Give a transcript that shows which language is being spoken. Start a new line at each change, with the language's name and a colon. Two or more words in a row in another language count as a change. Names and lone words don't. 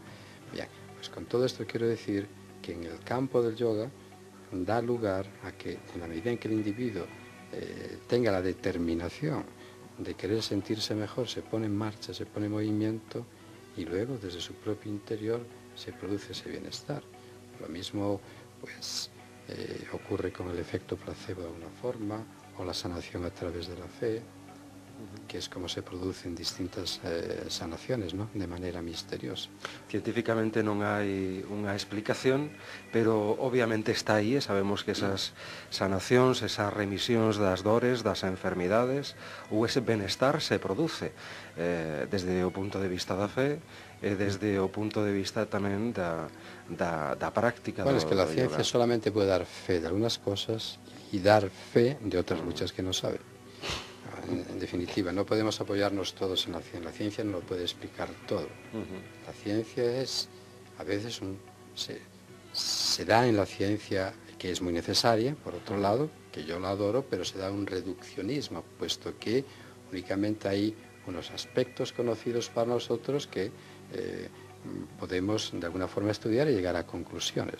Spanish: Bien, pues con todo esto quiero decir que en el campo del yoga da lugar a que en la medida en que el individuo tenga la determinación de querer sentirse mejor, se pone en marcha, se pone en movimiento, y luego desde su propio interior se produce ese bienestar. Lo mismo pues ocurre con el efecto placebo de una forma, o la sanación a través de la fe, que es como se producen distintas sanaciones, ¿no?, de manera misteriosa.
Galician: Científicamente non hai unha explicación, pero obviamente está aí e sabemos que esas sanacións, esas remisións das dores, das enfermidades ou ese benestar se produce desde o punto de vista da fe e desde o punto de vista tamén da práctica.
Spanish: Bueno, es que la ciencia solamente puede dar fe de algunas cosas y dar fe de otras muchas que no sabe. En definitiva, no podemos apoyarnos todos en la ciencia. La ciencia no lo puede explicar todo. La ciencia es, a veces, se da en la ciencia, que es muy necesaria, por otro lado, que yo la adoro, pero se da un reduccionismo, puesto que únicamente hay unos aspectos conocidos para nosotros que podemos de alguna forma estudiar y llegar a conclusiones.